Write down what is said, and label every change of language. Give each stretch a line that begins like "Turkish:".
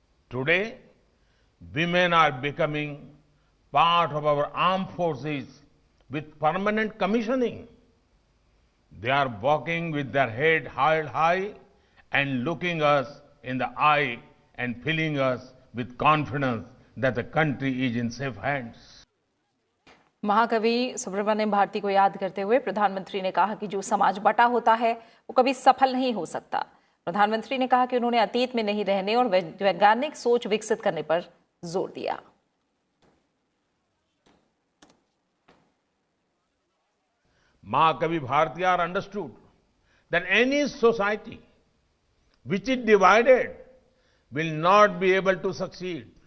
English: Today, women are becoming part of our armed forces with permanent commissioning. They are walking with their head held high and looking us in the eye and filling us with confidence that the country is in safe hands.
Hindi: महाकवि सुब्रमण्यम भारती को याद करते हुए प्रधानमंत्री ने कहा कि जो समाज बटा होता है वो कभी सफल नहीं हो सकता। प्रधानमंत्री ने कहा कि उन्होंने अतीत में नहीं रहने और वैज्ञानिक सोच विकसित करने पर जोर दिया।
English: Mahakavi Bharatiyar understood that any society which is divided will not be able to succeed.